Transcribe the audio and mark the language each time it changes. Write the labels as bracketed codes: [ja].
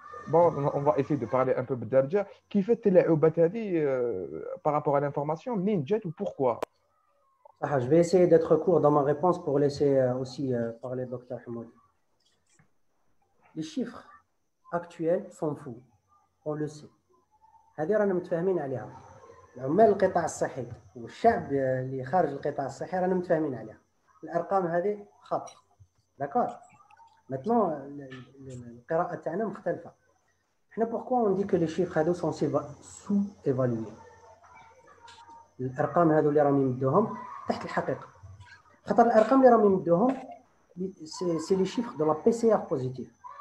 [fr] Bon, on va essayer de parler un peu d'Alger. Qui fait [ar] التلاعبات هذه [fr] par rapport à l'information [ar] منين جات [fr] ou pourquoi? Ah, je vais essayer d'être court dans ma réponse pour laisser aussi parler le docteur Hamoud. Les chiffres actuels sont fous, on le sait. [ar] هذه رانا متفاهمين عليها. عمال القطاع الصحي والشعب اللي خارج القطاع الصحي رانا متفاهمين عليها. الارقام هذه خط. داكور. Maintenant القراءة تاعنا مختلفة. [fr] احنا pourquoi on dit que les chiffres هذو sont sous-évalués. [ar] الارقام هذو اللي راهم يمدوهم تحت الحقيقة. خاطر الارقام اللي راهم يمدوهم [fr] سي لي شيفر دو لا بي سي ار بوزيتيف.